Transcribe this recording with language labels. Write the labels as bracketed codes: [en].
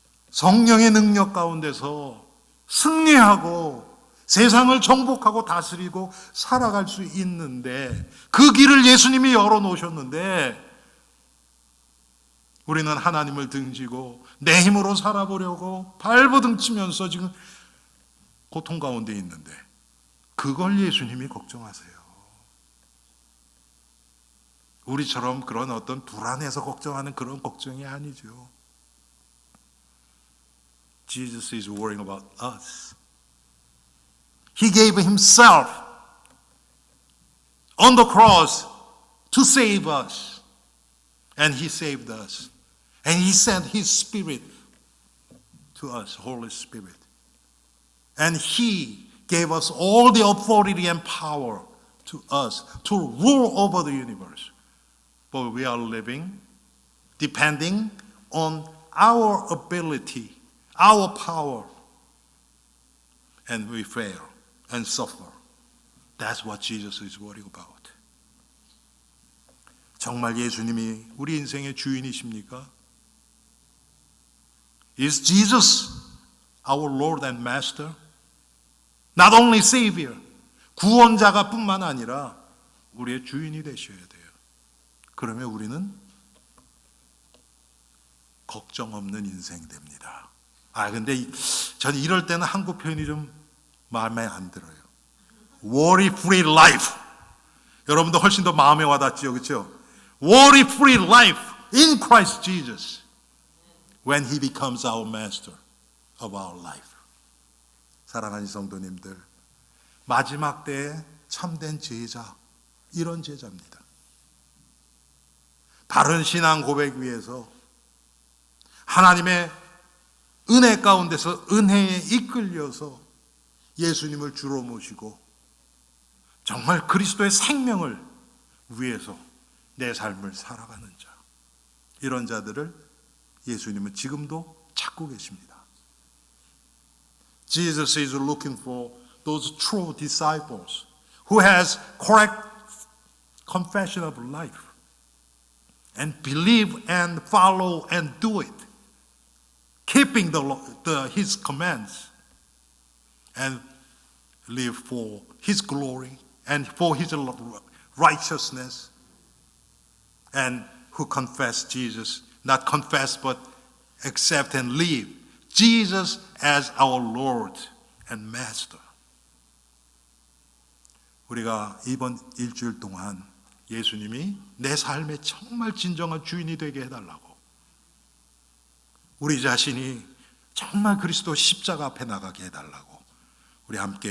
[ko] 성령의 능력 가운데서 승리하고 세상을 정복하고 다스리고 살아갈 수 있는데 그 길을 예수님이 열어놓으셨는데 우리는 하나님을 등지고 내 힘으로 살아보려고 발버둥 치면서 지금 고통 가운데 있는데 그걸 예수님이 걱정하세요. 우리처럼 그런 어떤 불안해서 걱정하는 그런 걱정이 아니죠. [en] Jesus is worrying about us. He gave himself on the cross to save us. And he saved us. And he sent his Spirit to us, Holy Spirit. And he gave us all the authority and power to us to rule over the universe. But we are living depending on our ability, our power. And we fail and suffer. That's what Jesus is worried about. [ko] 정말 예수님이 우리 인생의 주인이십니까? [en] Is Jesus our Lord and Master? Not only Savior, [ko] 구원자가 뿐만 아니라 우리의 주인이 되셔야 돼요. 그러면 우리는 걱정 없는 인생 됩니다. 근데 저는 이럴 때는 한국 표현이 좀 마음에 안 들어요. [en] Worry-free life. [ko] 여러분도 훨씬 더 마음에 와닿지요, 그렇죠? [en] Worry-free life in Christ Jesus when He becomes our master of our life. [ko] 사랑하는 성도님들, 마지막 때에 참된 제자, 이런 제자입니다. 바른 신앙 고백 위에서 하나님의 은혜 가운데서 은혜에 이끌려서 예수님을 주로 모시고 정말 그리스도의 생명을 위해서 내 삶을 살아가는 자, 이런 자들을 예수님은 지금도 찾고 계십니다. [en] Jesus is looking for those true disciples who has correct confession of life and believe and follow and do it, keeping His commands and live for His glory and for His righteousness, and who confess Jesus, not confess but accept and live Jesus as our Lord and Master. [ko] 우리가 이번 일주일 동안 예수님이 내 삶의 정말 진정한 주인이 되게 해달라고, 우리 자신이 정말 그리스도 십자가 앞에 나가게 해달라고 우리 함께